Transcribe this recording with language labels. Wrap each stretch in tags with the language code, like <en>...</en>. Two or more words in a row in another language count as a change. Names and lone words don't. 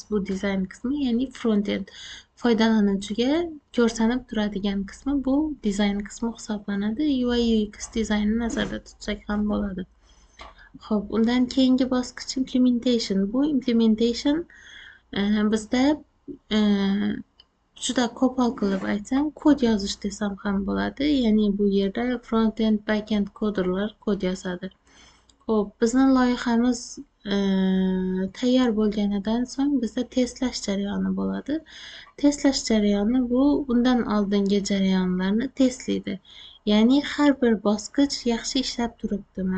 <uz>Bu dizayn qismi, ya'ni front-end, foydalanuvchiga ko'rsanib turadigan qismi bu dizayn qismi hisoblanadi. UI UX dizaynni nazarda tutsak ham bo'ladi. Xo'p, undan keyingi bosqich implementation. Bu implementation bizda juda qo'pol qilib aytsam, kod yozish desam ham bo'ladi. Ya'ni bu yerda</uz> <en>front-end, back-end</en> <uz>koderlar kod yozadi. Xo'p, bizni loyihamiz tayyor bo'lganidan so'ng bizda testlash jarayoni bo'ladi. Testlash jarayoni bu undan oldingi jarayonlarni testlaydi. Ya'ni har bir bosqich yaxshi ishlab turibdimi?</uz>